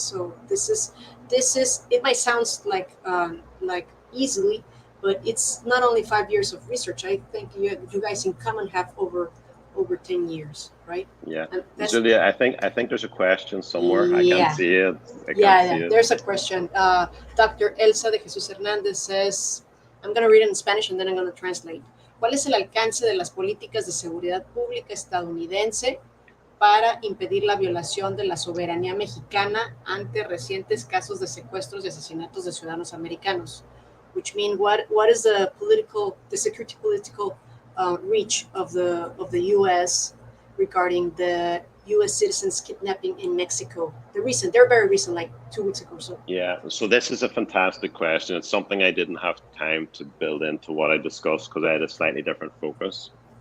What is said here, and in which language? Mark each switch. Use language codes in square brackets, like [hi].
[en] So this is it might sound like easily, but it's not only 5 years of research. I think you guys in common have over 10 years, right? Yeah. Julia, I think there's a question somewhere. I Yeah. can't see it. There's a question. Dr. Elsa de Jesús Hernández says, I'm going to read it in Spanish and then I'm going to translate. [es] ¿Cuál es el alcance de las políticas de seguridad pública estadounidense para impedir la violación de la soberanía mexicana ante recientes casos de secuestros y asesinatos de ciudadanos americanos? [en] Which mean, what is the security political reach of the U.S. regarding the U.S. citizens kidnapping in Mexico? They're very recent, like 2 weeks ago or so. Yeah, so this is a fantastic question. It's something I didn't have time to build into what I discussed because I had a slightly different focus.